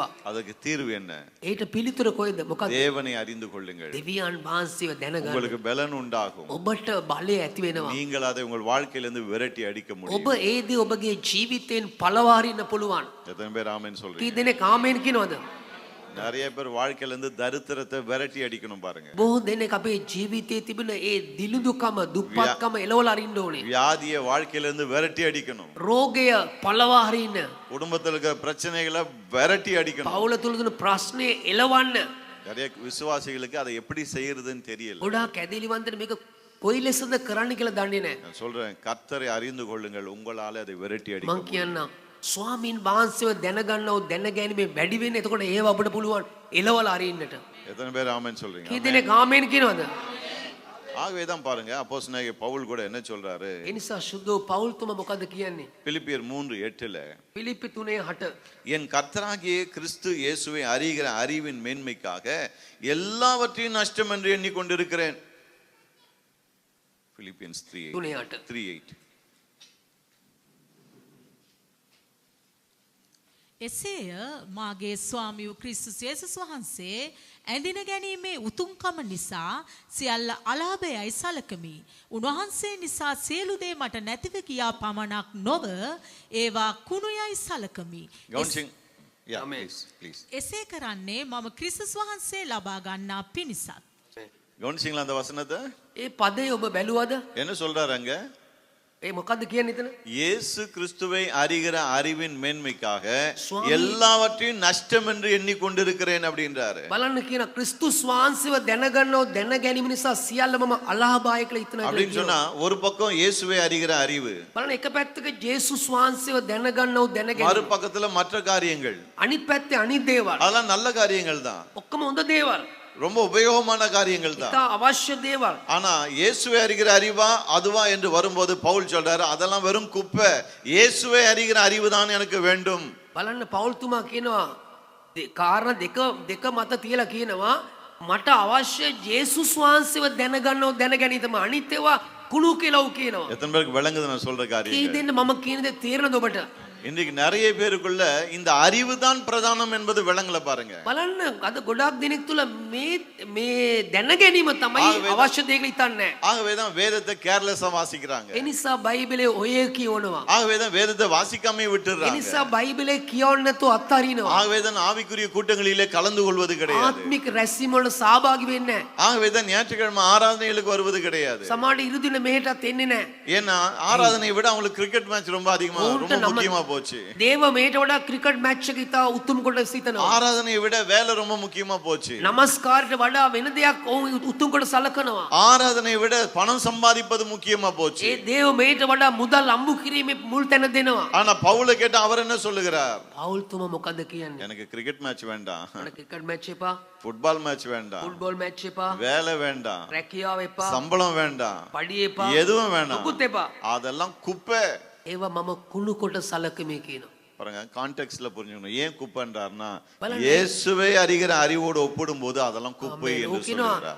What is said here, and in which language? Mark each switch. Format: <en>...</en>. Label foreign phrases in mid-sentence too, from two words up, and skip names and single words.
<ta>அதுக்கு தீர்வு என்ன?</ta> <si>ඒට පිළිතුර කොයිද? මොකක්ද?</si> <ta>தேவனை அறிந்து கொள்ளுங்கள்.</ta> <si>දෙවියන් වහන්සේව දැනගන්න.</si> <ta>உங்களுக்கு பலன் உண்டாகும்.</ta> <si>ඔබට බලය ඇති වෙනවා.</si> <ta>நீங்கள் அதை உங்கள் வாழ்க்கையிலிருந்து விரட்டி அடிக்க</ta> <si>ඔබ</si> <ta>முடியும்.</ta> <si>ඒ දේ ඔබගේ ජීවිතයෙන් පළවාරින්න පුළුවන්.</si> <ta>எத்தனை பேர் ஆமென்</ta> <si>කී</si> <ta>சொல்றீங்க?</ta> <si>දෙනෙක් ආමේන් කියනවද?</si> <ta>நிறைய பேர் வாழ்க்கையில இருந்து தரித்திரத்தை விரட்டி அடிக்கணும் பாருங்க.</ta> <si>බොහෝ දෙනෙක් අපේ ජීවිතයේ තිබෙන ඒ දිලිඳුකම දුප්පත්කම එලවලා අරින්න ඕනේ.</si> <ta>வியாதியை வாழ்க்கையில இருந்து விரட்டி அடிக்கணும்.</ta> <si>රෝගය පළවා හරින්න.</si> <ta>குடும்பத்துல இருக்கிற பிரச்சனைகளை விரட்டி அடிக்கணும்.</ta> <si>පවුල තුල තියෙන ප්‍රශ්නේ එලවන්න.</si> <ta>நிறைய விசுவாசிகளுக்கு அதை எப்படி செய்யறதுன்னு தெரியல.</ta> <si>ගොඩාක් ඇදහිලිවන්තට මේක කොයි ලෙසද කරන්න කියලා දන්නේ නැහැ.</si> <ta>நான் சொல்றேன், கர்த்தரை அறிந்து கொள்ளுங்கள், உங்களால அதை விரட்டி அடிக்க</ta> <si>මං</si> <ta>முடியும்.</ta> <si>කියන්නම් ස්වාමීන් වහන්සේව දැනගන්නව දැනගැනීමේ වැඩි වෙන්නේ. එතකොට ඒව අපිට පුළුවන් එලවලා අරින්නට.</si> <ta>எத்தனை பேர் ஆமென் சொல்றீங்க?</ta> <si>කී දෙනෙක් ආමේන් කියනවද?</si> <ta>ஆகவே தான் பாருங்க, அப்போஸ்தலனாகிய பவுல் கூட என்ன சொல்றாரு?</ta> <si>ඒ නිසා සුදු පවුල්තුම මොකද්ද කියන්නේ?</si> <ta>பிலிப்பியர் 3:8</ta> <si>පිලිප්පි 3:8</si> <ta>என் கர்த்தராகிய கிறிஸ்து இயேசுவை அறிகிற அறிவின் மேன்மைக்காக எல்லாவற்றையும் நஷ்டம் என்று எண்ணிக்கொண்டிருக்கிறேன்.</ta> <en>Philippians 3:8.</en> <si>එසේය මාගේ ස්වාමී වූ ක්‍රිස්තුස් යේසුස් වහන්සේ ඇඳින ගැනීමේ උතුම්කම නිසා සියල්ල අලාභයයි සලකමි. උන්වහන්සේ නිසා සියලු දේ මට නැතිව ගියා පමණක් නොව ඒවා කුණුයයි සලකමි.</si> <ta>கவனிச்சிங்க.</ta> <en>Yeah, Amen. please.</en> <si>එසේ කරන්නේ මම ක්‍රිස්තුස් වහන්සේ ලබා ගන්නා පිණිසත්.</si> <ta>கவனிச்சிங்களா அந்த வசனத்தை?</ta> <si>ඒ පදේ ඔබ බැලුවද?</si> <ta>என்ன சொல்றாரு அங்க?</ta> <si>ඒ මොකද්ද කියන්නේ එතන?</si> <ta>இயேசு கிறிஸ்துவை அறிகிற அறிவின் மேன்மைக்காக சுவாமி. எல்லாவற்றையும் நஷ்டம் என்று எண்ணிக்கொண்டிருக்கிறேன் அப்படின்றாரு.</ta> <si>බලන්න කියන ක්‍රිස්තුස් වහන්සේව දැනගන්නව දැනගැනීම නිසා සියල්ල මම අලාභය කියලා හිතනවා.</si> <ta>அப்படின்னு சொன்னா ஒரு பக்கம் இயேசுவை அறிகிற அறிவு,</ta> <si>බලන්න එක පැත්තක ජේසුස් වහන්සේව දැනගන්නව</si> <ta>மறு</ta> <si>දැනගැනීම.</si> <ta>பக்கத்துல மற்ற காரியங்கள்,</ta> <si>අනිත් පැත්තේ අනිත් දේවල්.</si> <ta>அதெல்லாம் நல்ல காரியங்கள் தான்.</ta> <si>ඔක්කොම හොඳ දේවල්.</si> <ta>ரொம்ப உபயோகமான காரியங்கள் தான்.</ta> <si>ඉතා අවශ්‍ය දේවල්.</si> <ta>ஆனா இயேசுவை அறிகிற அறிவா அதுவா என்று வரும்போது பவுல் சொல்றாரு அதெல்லாம் வெறும் குப்பை, இயேசுவை அறிகிற அறிவு தான் எனக்கு வேண்டும்.</ta> <si>බලන්න පවුල්තුමා කියනවා කාරණා දෙක මත තියලා කියනවා මට අවශ්‍ය ජේසුස් වහන්සේව දැනගන්නව දැනගැනීම අනිත් ඒවා කුණු කියලා උ කියනවා.</si> <ta>எத்தனை பேருக்கு விளங்குது நான் சொல்ற</ta> <si>කී</si> <ta>காரியம்?</ta> <si>දෙන්න මම කියන දේ තේරෙනවද ඔබට?</si> <ta>இன்னைக்கு நிறைய பேருக்குள்ள இந்த அறிவு தான் பிரதானம் என்பது விளங்கல பாருங்க.</ta> <si>බලන්න අද ගොඩාක් දෙනෙක් තුල මේ දැන ගැනීම තමයි අවශ්‍ය දේ කියලා හිතන්නේ.</si> <ta>ஆகவே தான் வேதத்தை கேர்லெஸ்ஸா வாசிக்கிறாங்க.</ta> <si>ඒ නිසා බයිබලේ ඔය කියවනවා.</si> <ta>ஆகவே தான் வேதத்தை வாசிக்காம</ta> <si>ඒ</si> <ta>விட்டுறாங்க.</ta> <si>නිසා බයිබලේ කියවන්න නැතුව අත්හරිනවා.</si> <ta>ஆகவே தான் ஆவிக்குரிய கூட்டங்களிலே கலந்து கொள்வது கிடையாது.</ta> <si>ආත්මික රැස්වීම වල සහභාගී වෙන්නේ නැහැ.</si> <ta>ஆகவே தான் ஞாயிற்றுக்கிழமை ஆராதனைகளுக்கு வருவது கிடையாது.</ta> <si>සමහර ඉරුදින මෙහෙටත් එන්නේ නැහැ.</si> <ta>ஏன்னா ஆராதனையை விட அவங்களுக்கு</ta> <en>cricket match</en> <ta>ரொம்ப அதிகமா ரொம்ப முக்கியமா போச்சு.</ta> <si>දේව මේට වඩා</si> <en>cricket match</en> <si>එක ඉතා උතුම් කොට සිතනවා.</si> <ta>ஆராதனையை விட வேலை ரொம்ப முக்கியமா போச்சு.</ta> <si>නමස්කාරයට වඩා වෙන දෙයක් ඔවුන් උතුම් කොට සලකනවා.</si> <ta>ஆராதனையை விட பணம் சம்பாதிப்பது முக்கியமா போச்சு.</ta> <si>ඒ දේව මේට වඩා මුදල් අම්බු කිරීමේ මුල් තැන දෙනවා.</si> <ta>ஆனா பவுலை கேட்டா அவர் என்ன சொல்லுகிறார்?</ta> <si>පවුල්තුමා මොකද කියන්නේ?</si> <ta>எனக்கு</ta> <en>cricket match</en> <ta>வேண்டாம்,</ta> <si>මට</si> <en>cricket match</en> <si>එපා,</si> <en>football match</en> <ta>வேண்டாம்,</ta> <en>football match</en> <si>එපා,</si> <ta>வேலை வேண்டாம்,</ta> <si>රැකියාව එපා,</si> <ta>சம்பளம் வேண்டாம்,</ta> <si>පඩිය එපා,</si> <ta>எதுவும் வேண்டாம்,</ta> <si>මොකුත් එපා.</si> <ta>அதெல்லாம் குப்பை.</ta> <si>ඒවා මම කුණු කොට සලකමි කියනවා.</si> <ta>பாருங்க கான்டெக்ஸ்ட்ல புரிஞ்சுக்கணும். ஏன் குப்பைன்றார்னா பலன் இயேசுவை அறிகிற அறிவோடு ஒப்பிடும்போது அதெல்லாம் குப்பை என்று சொல்லுகிறார்.</ta>